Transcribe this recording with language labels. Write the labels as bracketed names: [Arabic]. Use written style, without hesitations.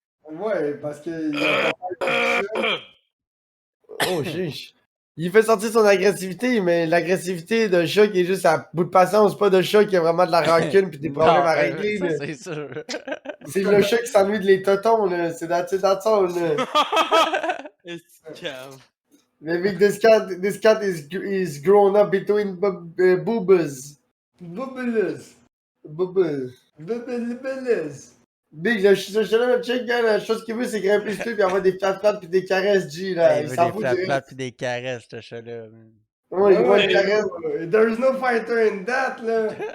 [French] Ouais, parce que. Il a pas Oh, chiche. Il fait sortir son agressivité, mais l'agressivité d'un chat qui est juste à bout de patience, pas de chat qui a vraiment de la rancune pis des problèmes à régler, ça, là. c'est sûr. C'est le chat qui s'ennuie de les totons, là. C'est dans ça, là. Est-ce calme? [English] Mais big, this cat is grown up between boobas. Bubulus. Boobas. Bubulus. [French] Big, le chat-là, check, gars, la chose qu'il veut, c'est grimper sur lui pis avoir des flat-flat pis des caresses, G, là. Il s'en fout du Des reste. pis des caresses, ce chat-là. man. Ouais, il voit des caresses. [English] There's no fighter in that, là.